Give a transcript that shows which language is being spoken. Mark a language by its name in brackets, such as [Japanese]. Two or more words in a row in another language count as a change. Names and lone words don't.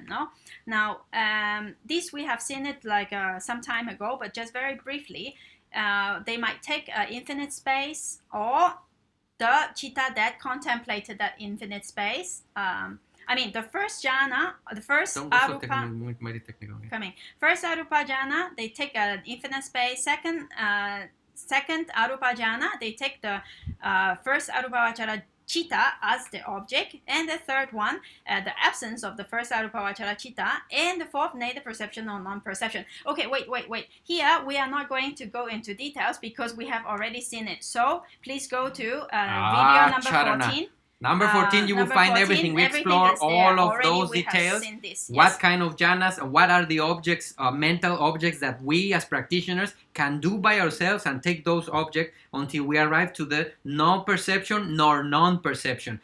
[English] No, now this we have seen it like some time ago, but just very briefly, they might take infinite space or the chitta that contemplated that infinite space. I mean, the first jhana, the first arupa, first [Pali] arupa jhana, [English] they take an infinite space. Second [Pali] arupa jhana, [English] they take the first [Pali] arupa vachara chitta [English] as the object, and the third one, the absence of the first [Pali] arupa vachara chitta, [English] and the fourth, neither perception or non-perception. Okay, wait. Here we are not going to go into details because we have already seen it. So please go to video number 14. Number 14, you will find 14, everything. We explore all of those details. This, yes. What kind of jhanas, what are the objects, mental objects that we as practitioners can do by ourselves and take those objects until we arrive to the no perception nor non-perception.